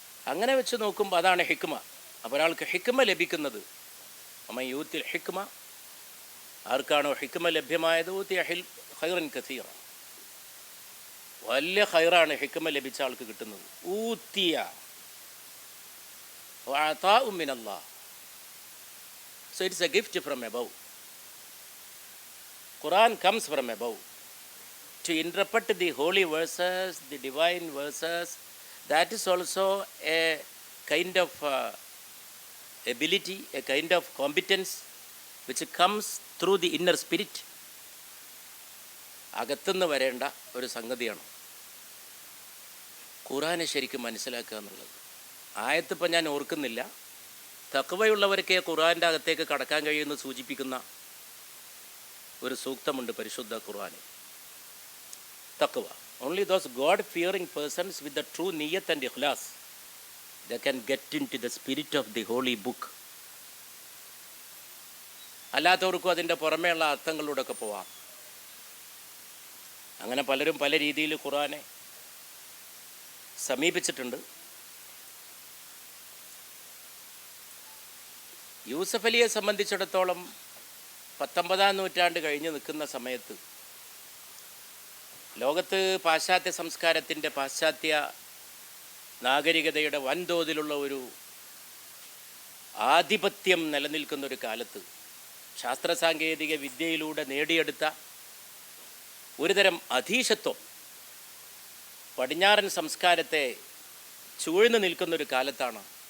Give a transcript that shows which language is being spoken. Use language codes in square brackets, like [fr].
[ml] അങ്ങനെ വെച്ച് നോക്കുമ്പോൾ അതാണ് ഹിക്മ. അപ്പോൾ ഒരാൾക്ക് ഹിക്മ ലഭിക്കുന്നത്, അമ്മ യൂത്തിൽ ഹിക്മ, ആർക്കാണോ ഹിക്മ ലഭ്യമായത് [ar] ഊത്തിയ ഖൈറൻ കസീറ, [ml] വലിയ ഖൈറാണ് ഹിക്മ ലഭിച്ച ആൾക്ക് കിട്ടുന്നത്. [ar] ഊത്തിയ വഅതാഉ മിനല്ലാഹ്, [en] so it's a gift from above. Quran comes from above. To interpret the holy verses, the divine verses, that is also a kind of ability, a kind of competence which comes through the inner spirit. [ml] അകത്തുനിന്ന് വരേണ്ട ഒരു സംഗതിയാണ് ഖുർആനെ ശരിക്കും മനസ്സിലാക്കുക എന്നുള്ളത്. ആയത്തിപ്പോൾ ഞാൻ ഓർക്കുന്നില്ല, തഖ്വയുള്ളവർക്കേ ഖുർആൻ്റെ അകത്തേക്ക് കടക്കാൻ കഴിയുമെന്ന് സൂചിപ്പിക്കുന്ന ഒരു സൂക്തമുണ്ട് പരിശുദ്ധ ഖുർആനിൽ. [en] തഖ്വ, only those God fearing persons with the true niyat and ikhlas, they can get into the spirit of the holy book. [ml] അല്ലാത്തവർക്കും അതിൻ്റെ പുറമേയുള്ള അർത്ഥങ്ങളിലൂടെയൊക്കെ പോവാം. അങ്ങനെ പലരും പല രീതിയിൽ ഖുർആനെ സമീപിച്ചിട്ടുണ്ട്. യൂസഫ് അലിയെ സംബന്ധിച്ചിടത്തോളം 19-ാം നൂറ്റാണ്ട് കഴിഞ്ഞ് നിൽക്കുന്ന സമയത്ത് ലോകത്ത് പാശ്ചാത്യ സംസ്കാരത്തിൻ്റെ, പാശ്ചാത്യ നാഗരികതയുടെ വൻതോതിലുള്ള ഒരു ആധിപത്യം നിലനിൽക്കുന്നൊരു കാലത്ത് ശാസ്ത്ര സാങ്കേതിക വിദ്യയിലൂടെ നേടിയെടുത്ത ഒരുതരം അധീശത്വം പടിഞ്ഞാറൻ സംസ്കാരത്തെ ചൂഴ്ന്നു നിൽക്കുന്നൊരു കാലത്താണ്